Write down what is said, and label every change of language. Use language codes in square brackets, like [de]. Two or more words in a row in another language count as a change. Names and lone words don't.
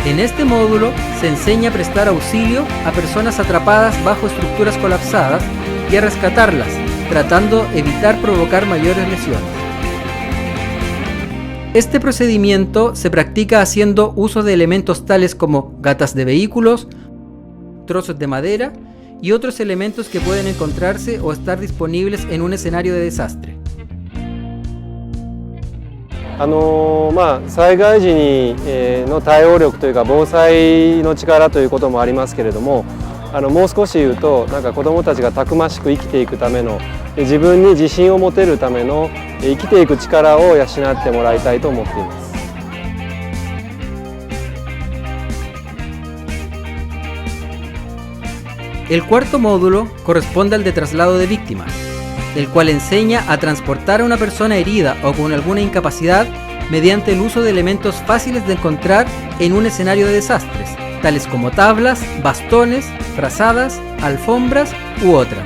[es] En este módulo se enseña a prestar auxilio a personas atrapadas bajo estructuras colapsadas y a rescatarlas, tratando de evitar provocar mayores lesiones. Este procedimiento se practica haciendo uso de elementos tales como gatas de vehículos, trozos de madera y otros elementos que pueden encontrarse o estar disponibles en un escenario de desastre. [ja] 災害時にの対応力というか防災の力ということもありますけれども、もう少し言うとなんか子どもたちがたくましく生きていくための自分に自信を持てるための生きていく力を養ってもらいたいと思っています。 [es] El cuarto módulo corresponde al de traslado de víctimas, el cual enseña a transportar a una persona herida o con alguna incapacidad mediante el uso de elementos fáciles de encontrar en un escenario de desastres, tales como tablas, bastones, frazadas, alfombras u otras.